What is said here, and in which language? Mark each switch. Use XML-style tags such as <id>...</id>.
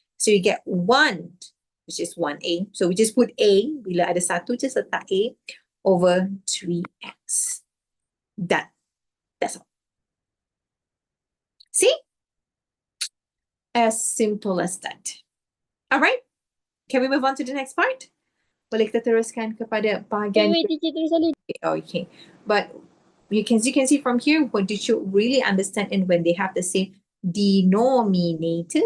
<en>So you get 1, which is 1a. So we just put a,</en> <ms>bila ada 1,</ms> <en>just letak a over 3x. Done. That's all. See? As simple as that. All right. Can we move on to the next part?</en> <ms>Boleh kita teruskan kepada bahagian...</ms> <en>Okay. But you can see from here, what did you really understand and when they have the same denominator?</en>